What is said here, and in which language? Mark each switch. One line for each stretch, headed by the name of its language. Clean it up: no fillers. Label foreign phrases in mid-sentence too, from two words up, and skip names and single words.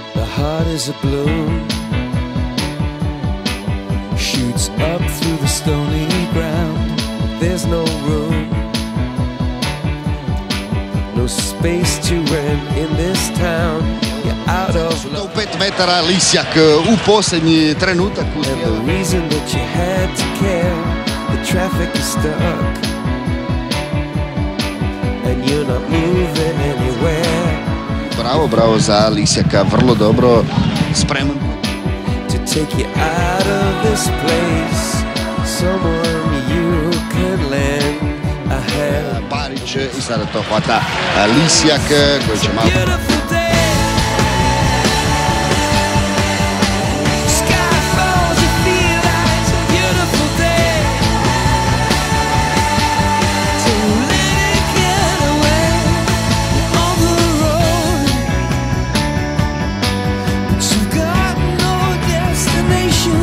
English: heart is a balloon, shoots up through the stony ground. There's no room, no space to rent in this town. You're out of
Croatian: U 5 metara Lisjak u posljednji trenutak
English: and
Croatian: uspio.
English: the reason that you had to care, the traffic is stuck and you're not moving anywhere.
Croatian: Bravo za Lisjaka, vrlo dobro spreman.
English: To take you out of this place, someone you could lend a hand.
Croatian: Barić i sada to hvata Lisjak koji će malo...
English: Beautiful day, sky falls, you feel like it's a beautiful day. So let it get away on the road, but you've got no destination.